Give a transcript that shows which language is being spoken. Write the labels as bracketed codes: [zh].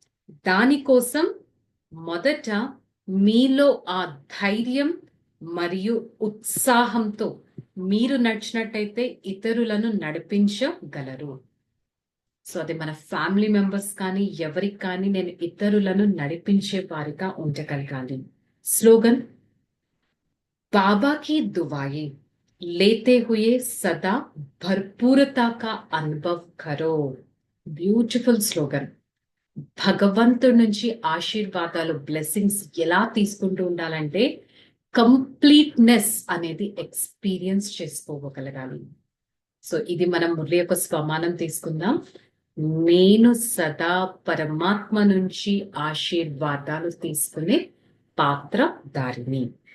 [te] దానికోసం మొదట మీలో ఆ ధైర్యం మరియు ఉత్సాహంతో మీరు నడిచినట్టయితే ఇతరులను నడిపించగలరు. సో అది మన ఫ్యామిలీ మెంబర్స్ కానీ ఎవరికి కానీ నేను ఇతరులను నడిపించే వారిగా ఉండగలగాలి. [hi] స్లోగన్, बाबा की दुआएं लेते हुए सदा भरपूरता का अनुभव करो. [te] Beautiful slogan. భగవంతుడి నుంచి ఆశీర్వాదాలు, బ్లెస్సింగ్స్ ఎలా తీసుకుంటూ ఉండాలంటే కంప్లీట్నెస్ అనేది ఎక్స్పీరియన్స్ చేసుకోగలగాలి. సో ఇది మనం మురళి యొక్క స్వమానం తీసుకుందాం. నేను సదా పరమాత్మ నుంచి ఆశీర్వాదాలు తీసుకునే పాత్రధారిని.